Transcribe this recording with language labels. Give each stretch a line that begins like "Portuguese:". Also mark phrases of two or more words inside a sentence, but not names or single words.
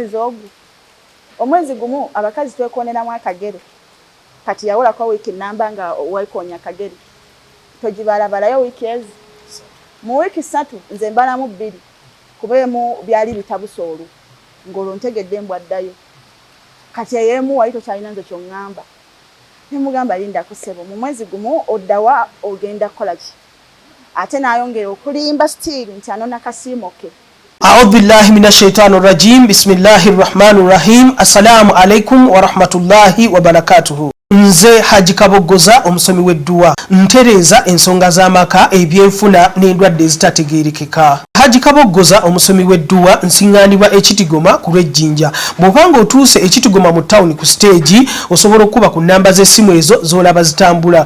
Ganda: omwezi gumu abakazi twekoneramu akagere kati yawulako wiiki namba nga weekonya akagere togibalabalayo wiiki ezi mu wiiki 3 nze mbalamu 2 kubeemu byali bitabusoolu ng'olwo ntegedde mbwaddayo kati eyeemu wali tokyalina nze kyoŋŋamba nemugamba linda kusebo mu mwezi gumu oddawa ogenda kukola ki ate n'ayongera okulimba still nti anona kasiimo ke.
Arabic: أعوذ بالله من الشيطان الرجيم. بسم الله الرحمن الرحيم. السلام عليكم ورحمة الله وبركاته.
Ganda: Nze Haji Kabogoza omusomi w'edduwa ntereza ensonga z'amaka ebyenfuna n'endwadde ezitategeerekeka. Haji Kabogoza omusomi w'edduwa nsiŋŋaanibwa ekitigoma ku lw'ejjinja. Bw'obanga otuuse ekitigoma mu ttawuni ku siteegi osobola okuba ku nnamba z'essimu ezo z'olaba zitambula.